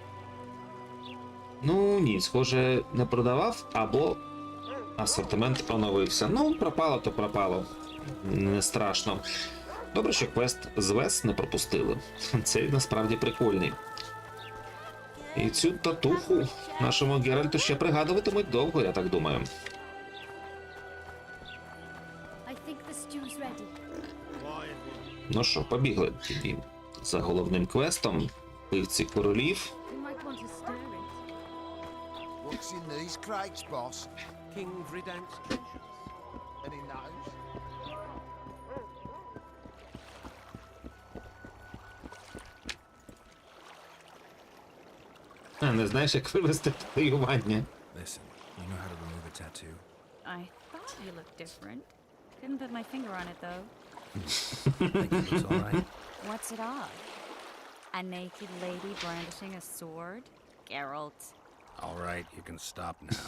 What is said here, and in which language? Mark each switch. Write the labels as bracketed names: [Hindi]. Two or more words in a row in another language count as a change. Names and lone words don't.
[Ukrainian] Ну, ні, схоже, не продавав, або асортимент оновився. Ну, пропало, то пропало. Не страшно. Добре, що квест з Вес не пропустили. Цей насправді прикольний. І цю татуху нашому Геральту ще пригадуватимуть довго, я так думаю. [English] I think the stew's ready. [Ukrainian] Ну що, побігли тоді за головним квестом. Пивці королів. [English] We might want to stir it. What's in these crates, boss? King's redemption. Any knows? [Ukrainian] А, не знаєш, як вивести татуювання? [English] Listen, you know how to remove a tattoo? I thought you looked different. Couldn't put my finger on it, though. Think it looks alright? What's it of? A naked lady brandishing a sword? Geralt. Alright, you can stop now.